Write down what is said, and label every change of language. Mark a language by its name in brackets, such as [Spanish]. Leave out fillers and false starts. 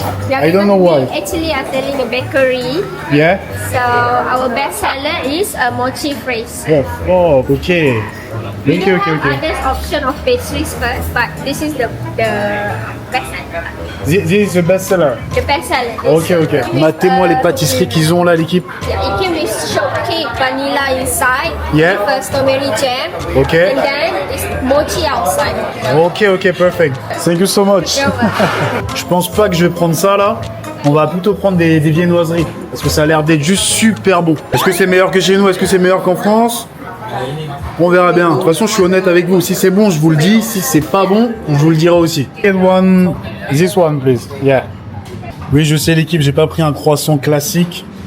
[English] I don't know why. We actually are selling a bakery. Yeah. So our best seller is a mochi phrase. Oh, okay. We Okay. do have other option of pastries first, but this is the best seller. This is the best seller. The best seller. Okay. [French] Matez-moi les pâtisseries qu'ils ont là, l'équipe. [English] Yeah, it came with shortcake, vanilla inside. Yeah. First strawberry jam. Okay. And then it's mochi outside. Ok, perfect. Thank you so much. You're welcome. [French] Je pense pas que je vais prendre ça là. On va plutôt prendre des viennoiseries parce que ça a l'air d'être juste super bon. Est-ce que c'est meilleur que chez nous? Est-ce que c'est meilleur qu'en France? On verra bien. De toute façon, je suis honnête avec vous. Si c'est bon, je vous le dis. Si c'est pas bon, je vous le dirai aussi. [English] This one, please. Yeah. [French] Oui, je sais l'équipe, j'ai pas pris un croissant classique.